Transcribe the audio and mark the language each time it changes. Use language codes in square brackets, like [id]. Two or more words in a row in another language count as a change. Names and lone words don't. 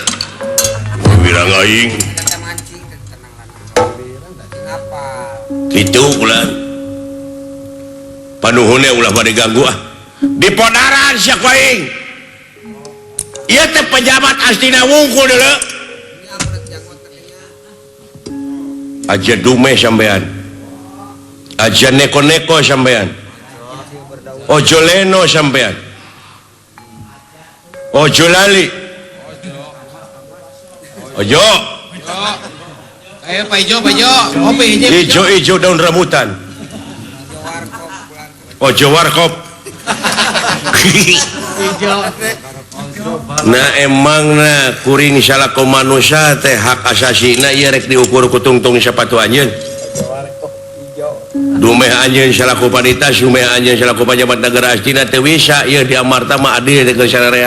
[su] Wirang aing. Kitu ulah. Panuhunnya ulah bade ganggu ah. Di podaran sia ku aing. Ieu teh pejabat Astina wungkul deuleu. [jv] Aja dume sampean. Aja neko-neko sampean. Ojo leno sampean. Ojo lali. Ojo. [id] Kayak Pak Ijo, kopi ijo daun rambutan. Ojo warkop. [su] Nah emangna kuring salaku manusia teh hak asasina ieu rek diukur ku tungtung sapatu anjeun. Dumeh anjeun salaku panita, sumeh anjeun salaku pejabat negara astina teu bisa ieu diamarta mah adil teh geus sararea.